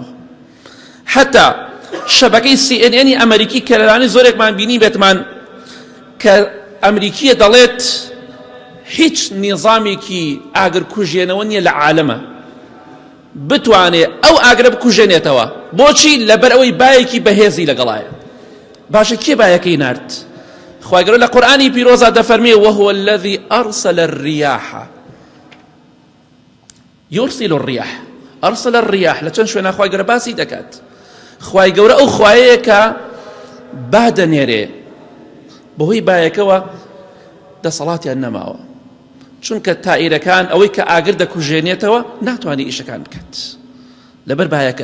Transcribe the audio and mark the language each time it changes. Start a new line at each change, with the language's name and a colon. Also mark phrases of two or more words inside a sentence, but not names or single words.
Central Kurdish: حتا شەبەکەی CNN ئەمریکی کە لەلانەی زۆرێکمان بینی بێتمان کە ئەمریکیە دەڵێت هیچ نیظامێکی ئاگر کوژێنەوە نییە لە عالەمە بتوانێت ئەو ئاگرە بکوژێنێتەوە. بۆچی؟ لەبەر ئەوەی بایەکی بەهێزی لەگەڵایە. باشە کێ بایەکەی نارد؟ خوای گەورە لە قورئانی پیرۆزا دەفەرمێ
Arabic: وهو الذي أرسل الرياح يرسل الرياح. أرسل الرياح
Central Kurdish: لە چەند شوێنە خوای گەورە باسی دەکات. خوای گەورە ئەو خوایەیە کە با دەنێرێ، بەهۆی بایەکەوە دەسەڵاتیان نەماوە، چونکە تائیرەکان ئەوەی کە ئاگر دەکوژێنێتەوە ناتوانێت ئیشەکان بکات لەبەر بایەکە.